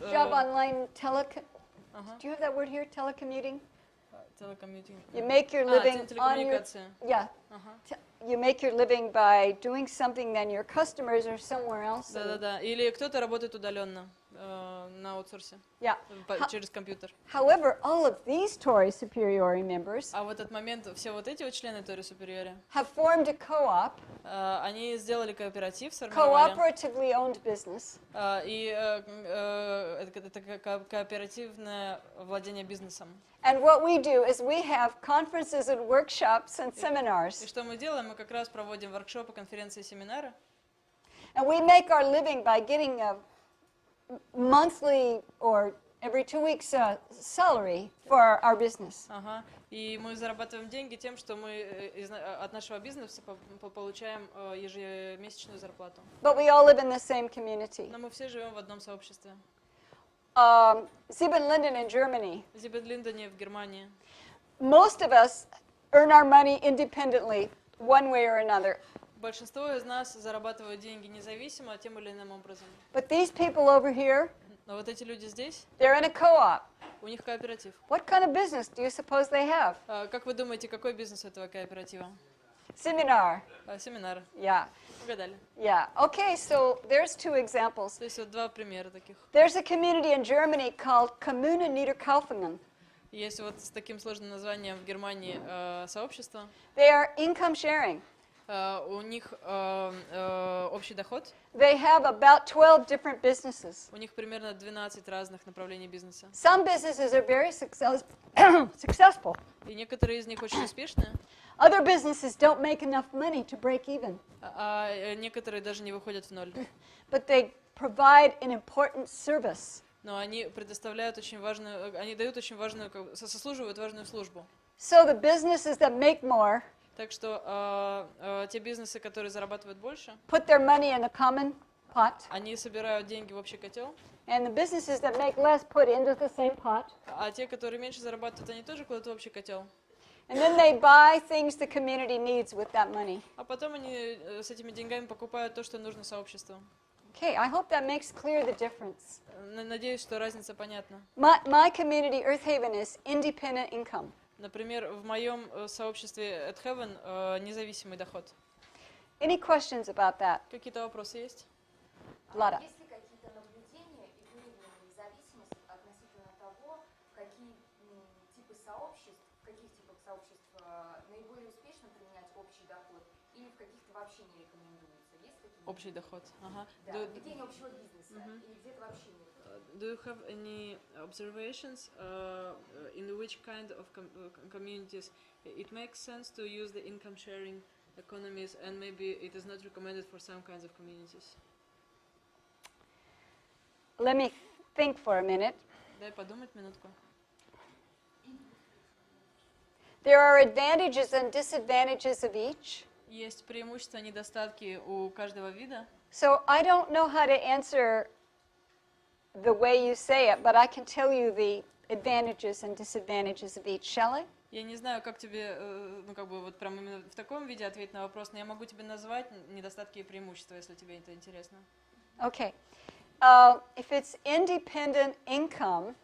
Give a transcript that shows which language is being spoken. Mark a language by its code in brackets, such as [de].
[en] Job online, do you have that word here, telecommuting? Telecommuting. You make your living on your... Yeah. You make your living by doing something, then your customers are somewhere else. [ru] Да. Или кто-то работает удаленно на аутсорсе. [en] Yeah. [ru] Через компьютер. [en] However, all of these Torre Superiore members [ru] А в этот момент все вот эти вот члены Torre Superiore [en] have formed a co-op, [ru] они сделали кооператив, сформировали. [en] cooperatively owned business. [ru] И это кооперативное владение бизнесом. [en] And what we do is we have conferences and workshops and seminars. [ru] И что мы делаем? Мы как раз проводим воркшопы, конференции, семинары. [en] And we make our living by getting a monthly or every 2 weeks salary for our business. [ru] И мы зарабатываем деньги тем, что мы от нашего бизнеса получаем ежемесячную зарплату. [en] But we all live in the same community. [ru] Но мы все живем в одном сообществе. [en] Siebenlinden in Germany. [ru] Сибенлиндене в Германии. [en] Most of us earn our money independently, one way or another. [ru] Большинство из нас зарабатывают деньги независимо, тем или иным образом. [en] But these people over here, [ru] но вот эти люди здесь, [en] they're in a co-op. [ru] У них кооператив. [en] What kind of business do you suppose they have? [ru] Как вы думаете, какой бизнес у этого кооператива? [en] Seminar. [ru] Семинар. [en] Yeah. [ru] Угадали. [en] Yeah. Okay, so there's 2 examples. [ru] То есть вот 2 примера таких. [en] There's a community in Germany called Kommune Niederkaufungen. [ru] Есть вот с таким сложным названием в Германии сообщество. [en] They are income sharing. [ru] У них общий доход. [en] They have about 12 different businesses. [ru] У них примерно 12 разных направлений бизнеса. [en] Some businesses are very successful. [ru] И некоторые из них очень успешные. [en] Other businesses don't make enough money to break even. [ru] А некоторые даже не выходят в ноль. [en] But they provide an important service. [ru] Но они предоставляют очень важную, они дают очень важную, сослуживают важную службу. [en] So the businesses that make more [ru] Так что те бизнесы, которые зарабатывают больше, [en] put their money in a common pot. [ru] Они собирают деньги в общий котел. [en] And the businesses that make less put into the same pot. [ru] А те, которые меньше зарабатывают, они тоже кладут в общий котел. [en] And then they buy things the community needs with that money. [ru] А потом они с этими деньгами покупают то, что нужно сообществу. [en] Okay, I hope that makes clear the difference. [ru] Надеюсь, что разница понятна. [en] My community, Earth Haven, is independent income. [ru] Например, в моем сообществе At Heaven независимый доход. [en] Any questions about that? [ru] Какие-то вопросы есть? Лара. Есть ли какие-то наблюдения и выявленные зависимости относительно того, какие типы сообществ, в каких типах сообществ наиболее успешно применять общий доход, или в каких-то вообще не рекомендуется? есть какие-то? Общий доход. Ага. Да, ведение общего бизнеса. Или где-то вообще нет? [en] Do you have any observations in which kind of communities it makes sense to use the income sharing economies, and maybe it is not recommended for some kinds of communities? Let me think for a minute. [ru] Дай подумать минутку. [en] There are advantages and disadvantages of each. [ru] Есть преимущества и недостатки у каждого вида. [en] So I don't know how to answer the way you say it, but I can tell you the advantages and disadvantages of each. Shall I? [ru] Я не знаю, как тебе, ну как бы вот прям именно в таком виде ответить на вопрос, но я могу тебе назвать недостатки и преимущества, если тебе это интересно. [en] Okay. If it's independent income,